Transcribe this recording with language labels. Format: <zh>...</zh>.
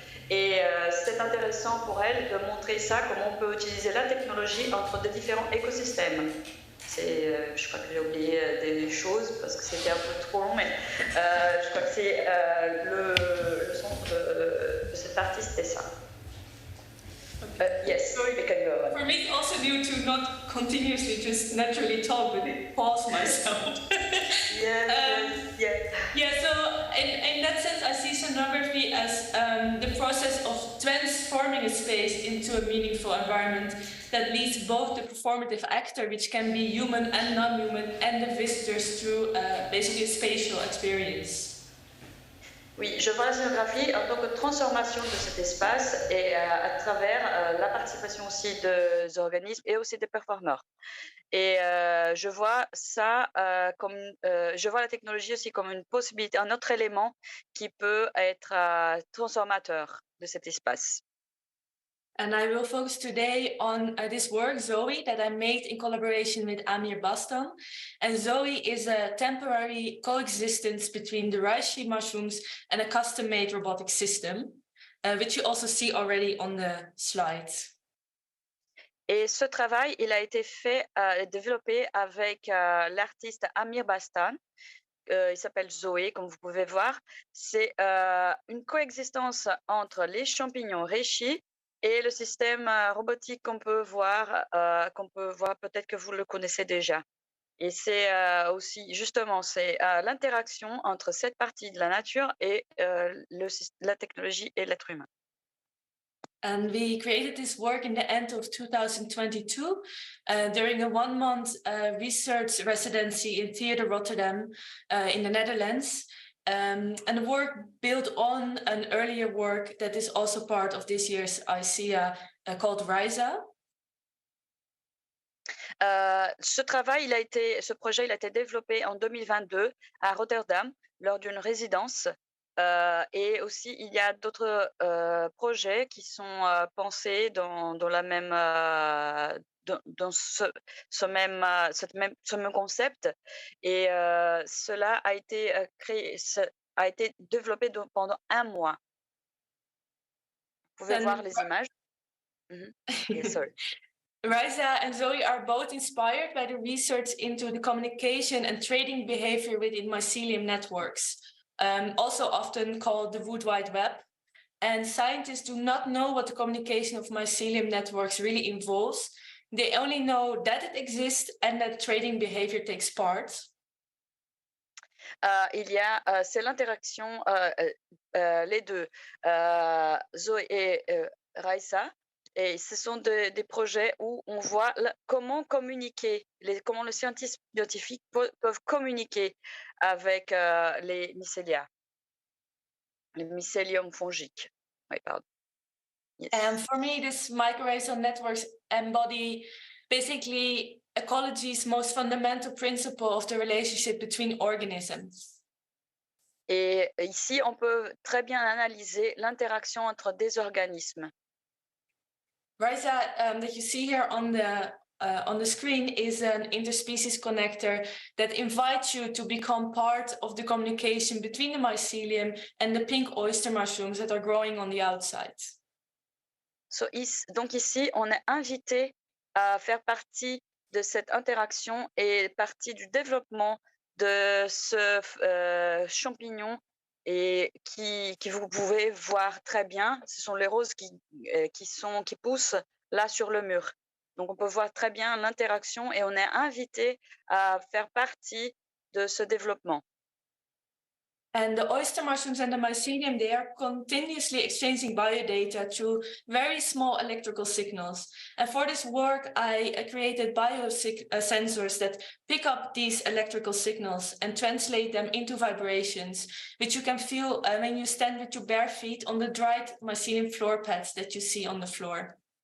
<fr>Et c'est intéressant pour elle de montrer ça, comment on peut utiliser la technologie entre des différents écosystèmes. Je crois que j'ai oublié des choses parce que c'était un peu trop long, mais je crois que c'est le centre de cette partie, c'était ça.</fr> <en>Yes, we can go on. For me, it's also new to not continuously just naturally talk, but pause myself. Yeah, so in that sense, I see scenography as the process of transforming a space into a meaningful environment that leads both the performative actor, which can be human and non-human, and the visitors through basically a spatial experience.</en> <fr>Oui, je vois la scénographie en tant que transformation de cet espace et à travers la participation aussi des organismes et aussi des performeurs. Et je vois ça je vois la technologie aussi comme une possibilité, un autre élément qui peut être transformateur de cet espace.</fr> <en>And I will focus today on this work, Zoe, that I made in collaboration with Amir Bastan. And Zoe is a temporary coexistence between the reishi mushrooms and a custom-made robotic system, which you also see already on the slides.</en> <fr>Et ce travail, il a été développé avec l'artiste Amir Bastan. Il s'appelle Zoé, comme vous pouvez voir. C'est une coexistence entre les champignons reishi et le système robotique qu'on peut voir, peut-être que vous le connaissez déjà. Et c'est aussi, justement, c'est l'interaction entre cette partie de la nature et la technologie et l'être humain.</fr> <en>And we created this work in the end of 2022 during a 1-month research residency in Theater Rotterdam in the Netherlands. And the work built on an earlier work that is also part of this year's ICEA called RISA.</en> <fr>Ce projet, il a été développé en 2022 à Rotterdam lors d'une résidence. Et aussi, il y a d'autres projets qui sont pensés dans la même, dans ce même concept. Et cela a été a été développé pendant 1 mois. Vous pouvez voir les images.</fr> <en>Yes, sorry. Raisa and Zoe are both inspired by the research into the communication and trading behavior within mycelium networks, also often called the Wood Wide Web. And scientists do not know what the communication of mycelium networks really involves. They only know that it exists and that trading behavior takes part.</en> <fr>C'est l'interaction, les deux, Zoé et Raisa. Et ce sont des projets où on voit comment communiquer, comment les scientifiques peuvent communiquer avec les mycéliums fongiques. Oui, pardon.</fr> <en>Yes. And for me, these mycorrhizal networks embody basically ecology's most fundamental principle of the relationship between organisms.</en> <fr>Et ici, on peut très bien analyser l'interaction entre des organismes.</fr> <en>RISA that you see here on the screen is an interspecies connector that invites you to become part of the communication between the mycelium and the pink oyster mushrooms that are growing on the outside.</en> <fr>Donc ici, on est invité à faire partie de cette interaction et partie du développement de ce champignon et qui vous pouvez voir très bien. Ce sont les roses qui poussent là sur le mur. Donc on peut voir très bien l'interaction et on est invité à faire partie de ce développement.</fr> <en>And the oyster mushrooms and the mycelium, they are continuously exchanging biodata through very small electrical signals. And for this work, I created biosensors that pick up these electrical signals and translate them into vibrations, which you can feel when you stand with your bare feet on the dried mycelium floor pads that you see on the floor.</en>